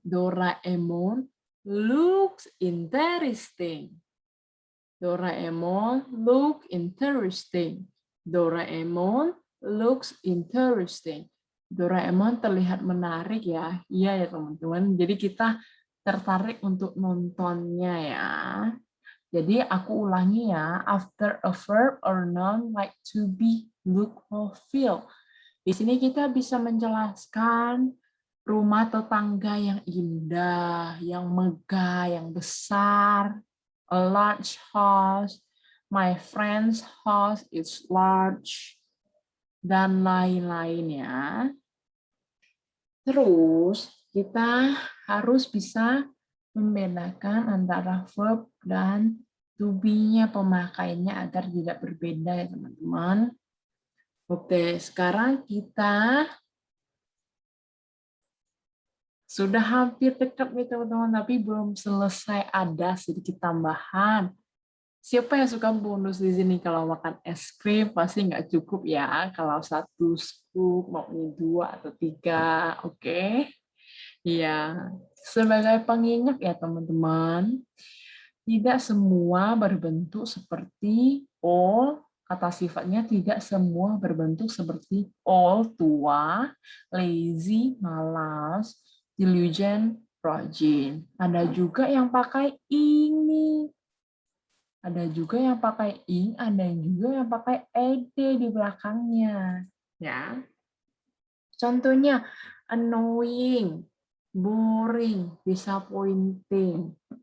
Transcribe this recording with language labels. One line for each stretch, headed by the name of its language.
English: Doraemon looks interesting. Doraemon look interesting. Doraemon looks interesting.
Indonesian: Doraemon terlihat menarik ya. Iya ya teman-teman. Jadi kita tertarik untuk nontonnya ya. Jadi aku ulangi ya.
English: After a verb or noun like to be, look, or feel.
Indonesian: Di sini kita bisa menjelaskan rumah tetangga yang indah, yang megah, yang besar.
English: A large house. My friend's house is large.
Indonesian: Dan lain-lain ya. Terus kita harus bisa membedakan antara verb dan to be-nya pemakaiannya agar tidak berbeda ya teman-teman. Oke, sekarang kita sudah hampir dekat nih teman-teman, tapi belum selesai, ada sedikit tambahan. Siapa yang suka bonus di sini? Kalau makan es krim pasti nggak cukup ya. Kalau satu scoop maunya 2 atau 3, oke? Iya. Sebagai pengingat ya teman-teman, tidak semua berbentuk seperti all. Kata sifatnya tidak semua berbentuk seperti all, tua, lazy, malas, diligent, rajin. Ada juga yang pakai ini. Ada juga yang pakai ing, ada yang juga yang pakai ed di belakangnya. Ya. Contohnya annoying, boring, disappointing.